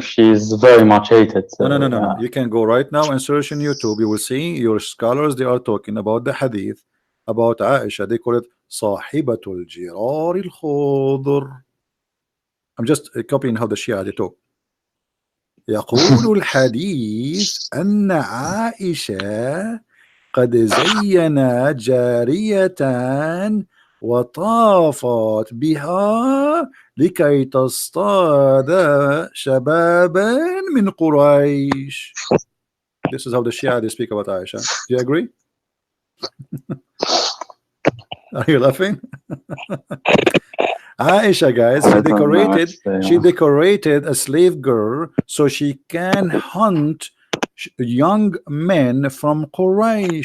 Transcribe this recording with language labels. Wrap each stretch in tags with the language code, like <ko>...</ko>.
<en>She's very much hated. No. You can go right now and search on YouTube. You will see your scholars, they are talking about the hadith about Aisha. They call it Sahibatul Jirar al-Khudr. I'm just copying how the Shia they talk.</en> <ar>يقول الحديث أن عائشة قد زينا جارية وطافت بها لكي تصطاد شبابا من قريش.</ar> <en>This is how the Shia they speak about Aisha. Do you agree? Are you laughing? Aisha, guys, she decorated a slave girl so she can hunt young men from Quraysh.</en>